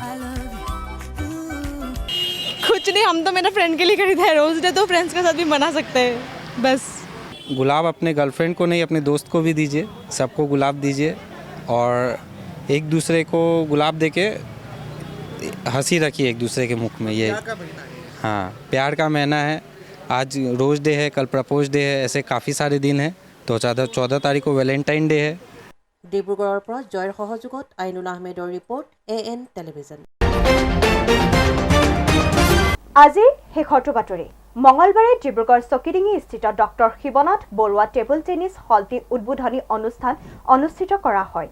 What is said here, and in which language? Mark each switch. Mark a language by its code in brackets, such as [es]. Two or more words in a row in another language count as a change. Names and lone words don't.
[en] I love you. Ooh. [hi] कुछ नहीं, हम तो मेरे फ्रेंड के लिए खरीदा है। रोज डे तो फ्रेंड्स के साथ भी मना सकते हैं, बस। गुलाब अपने गर्लफ्रेंड को नहीं, अपने दोस्त को भी दीजिए, सबको गुलाब दीजिए और एक दूसरे को गुलाब देके हंसी रखिए एक दूसरे के मुख में। ये हाँ, प्यार का महीना है। आज रोज़ डे है, कल प्रपोज डे है, ऐसे काफ़ी सारे दिन हैं। तो 14 तारीख को वैलेंटाइन डे है। [as] ডিব্ৰুগড়ৰ পৰা জয়ৰ সহযোগত আইনুল আহমেদৰ ৰিপৰ্ট AN টেলিভিজন। আজিৰ শেষৰটো বাতৰি। মঙলবাৰে ডিব্ৰুগড় চকিডিঙি স্থিত ডক্টৰ শিৱনাথ বৰুৱা [en] table tennis [as] হলটি উদ্বোধনী অনুষ্ঠান অনুষ্ঠিত কৰা হয়।